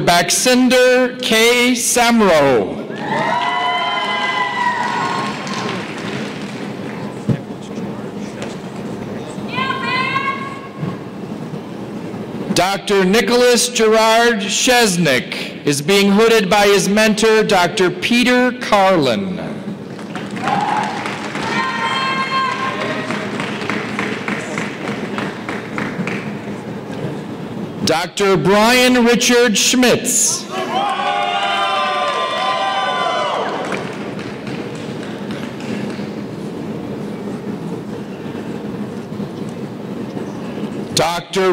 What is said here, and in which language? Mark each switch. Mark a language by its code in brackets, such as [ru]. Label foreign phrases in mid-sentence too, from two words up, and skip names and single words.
[en] Baxinder K. Samro. Dr. Nicholas Gerard Shesnick is being hooded by his mentor, Dr. Peter Carlin. Dr. Brian Richard Schmitz. Dr.